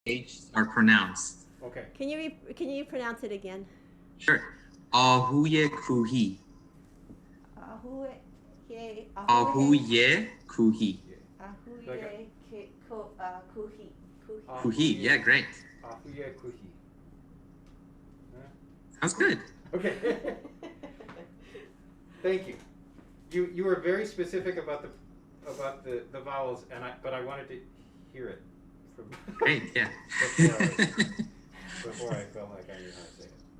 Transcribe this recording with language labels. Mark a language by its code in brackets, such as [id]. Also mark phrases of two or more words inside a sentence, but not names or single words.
[en] H are pronounced. Okay. Can you pronounce it again? Sure. [fa] Âhūye Kūhī. Âhūye Âhūye Kūhī. Âhūye Kūhī. [en] Kūhī. Yeah, great. [fa] Âhūye Kūhī. [en] Sounds good. Okay. Thank you. You were very specific about the vowels, but I wanted to hear it from Great. Yeah. before I felt like I knew how to say it.